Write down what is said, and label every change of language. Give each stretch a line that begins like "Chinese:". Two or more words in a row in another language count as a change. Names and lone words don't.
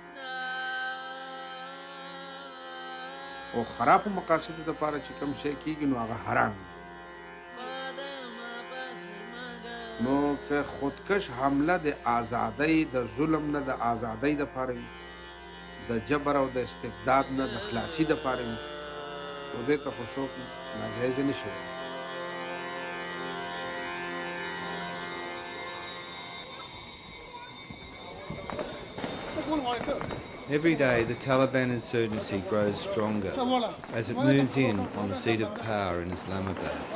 Pashto: او خرابو مقاصدو دپاره چې کوم شی کیږي نو هغه حرام وي نو که خودکش حمله د آزادۍ د ظلم نه د آزادۍ دپاره وي د جبر او د استبداد نه د خلاصي دپاره وي نو دې ته خو څوک ناجایزه نه شي ویلی
English: Every day, the Taliban insurgency grows stronger as it moves in on the seat of power in Islamabad.